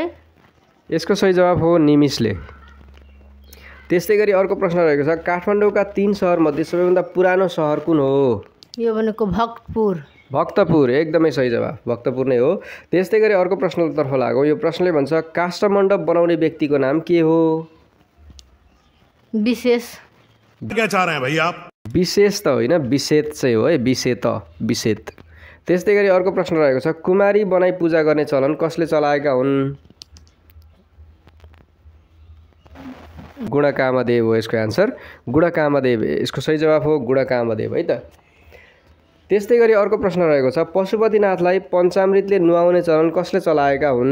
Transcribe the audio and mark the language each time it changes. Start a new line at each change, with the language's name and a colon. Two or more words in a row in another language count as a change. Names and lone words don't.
Nepali: यसको सही जवाफ हो निमिषले। त्यस्तै गरी अर्को प्रश्न रहेको छ, काठमाडौँका 3 सहरमध्ये सबैभन्दा पुरानो सहर कुन हो? यो भनेको भक्तपुर। भक्तपुर, एकदमै सही जवाफ, भक्तपुर नै हो। त्यस्तै गरी अर्को प्रश्नतर्फ लागौँ। यो प्रश्नले भन्छ, काष्ठमण्डप बनाउने व्यक्तिको नाम के हो? विशेष।
Hindi: क्या चाह रहे हैं भाई आप?
Nepali: विशेष त होइन, विशेत चाहिँ हो है, विशेत। त्यस्तै गरी अर्को प्रश्न रहेको छ, कुमारी बनाई पूजा गर्ने चलन कसले चलाएका हुन्? गुणकामदेव हो यसको एन्सर, गुणकामदेव। यसको सही जवाफ हो गुणकामदेव है त। त्यस्तै गरी अर्को प्रश्न रहेको छ, पशुपतिनाथलाई पञ्चामृतले नुहाउने चलन कसले चलाएका हुन्?